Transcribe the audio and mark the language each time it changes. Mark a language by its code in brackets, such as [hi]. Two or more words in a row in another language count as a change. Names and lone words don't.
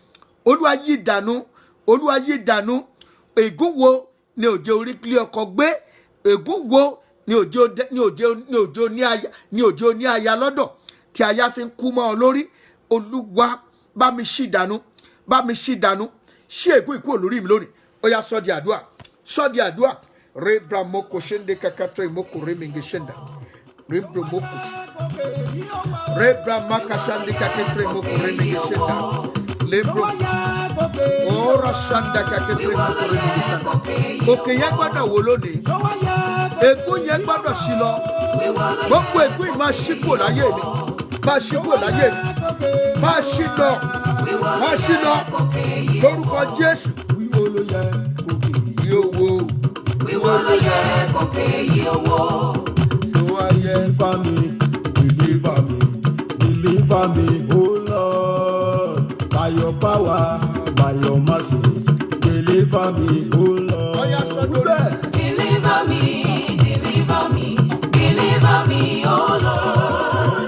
[yo] Olúwa yí dànù, Olúwa yí dànù. Ègún wo ni òjò orí kílé ọkọ gbé? Ègún wo ni òjò ní aya lọ́dọ̀ tí aya fi ń kú mọ́ ọ lórí? Olúwa bá mi ṣí dànù, bá mi ṣí dànù. Ṣí ègún ìkú olórí mi lónìí. Ó yá sọ di àdúrà, sọ di àdúrà. Rebra moko shende kakatre moko remenge shenda. Rebra moko. Rebra makashande kakatre moko remenge shenda. Lebro. Ora shanda kakatre moko remenge shenda. Òkè yẹn gbọ́dọ̀ wò lónìí. Ègún yẹn gbọ́dọ̀ ṣí lọ. Gbogbo ègún yìí máa ṣí kúrò láyé mi. Máa ṣí kúrò láyé mi. Máa ṣí lọ. Máa ṣí lọ. Lórúkọ Jésù. Wíwo ló yẹ òkè yìí owó. Wíwọ́ ló yẹ kókè yí owó. So ayé bá mi, [en] deliver me, oh Lord. By your power, by your mercy, deliver me, oh Lord. Deliver me, oh Lord.